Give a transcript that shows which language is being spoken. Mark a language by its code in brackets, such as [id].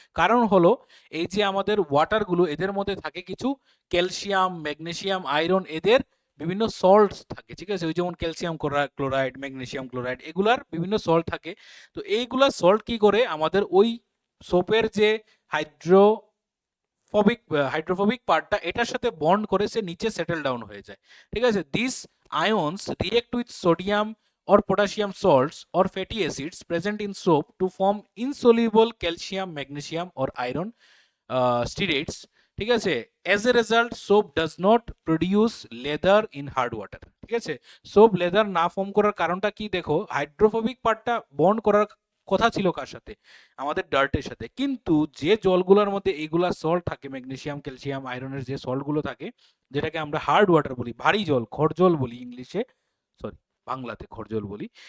[bn] কারণ হলো এই যে আমাদের ওয়াটারগুলো, এদের মধ্যে থাকে কিছু ক্যালসিয়াম, ম্যাগনেসিয়াম, আয়রন, এদের বিভিন্ন সল্টস থাকে, ঠিক আছে? ওই যেমন ক্যালসিয়াম ক্লোরাইড, ম্যাগনেসিয়াম ক্লোরাইড, এগুলার বিভিন্ন সল্ট থাকে। তো এইগুলা সল্ট কি করে আমাদের ওই সোপের যে হাইড্রো হাইড্রোফোবিক পার্টটা, এটার সাথে বন্ড করে সে নিচে সেটেল ডাউন হয়ে যায়, ঠিক আছে? [en] this ions react with sodium or potassium salts or fatty acids present in soap to form insoluble calcium, magnesium or iron stearates, [bn] ঠিক আছে? [en] As a result, soap does not produce leather in hard water, [bn] ঠিক আছে? Soap leather না form করার কারণটা কি? দেখো, hydrophobic পার্টটা বন্ড করার কথা ছিল কার সাথে? আমাদের ডার্টের সাথে। কিন্তু যে জলগুলোর মধ্যে এইগুলা সল্ট থাকে, ম্যাগনেসিয়াম, ক্যালসিয়াম, আয়রনের যে সল্টগুলো থাকে, যেটাকে আমরা হার্ড ওয়াটার বলি, ভারী জল, খড়জল বলি ইংলিশে, সরি বাংলাতে খড়জল বলি।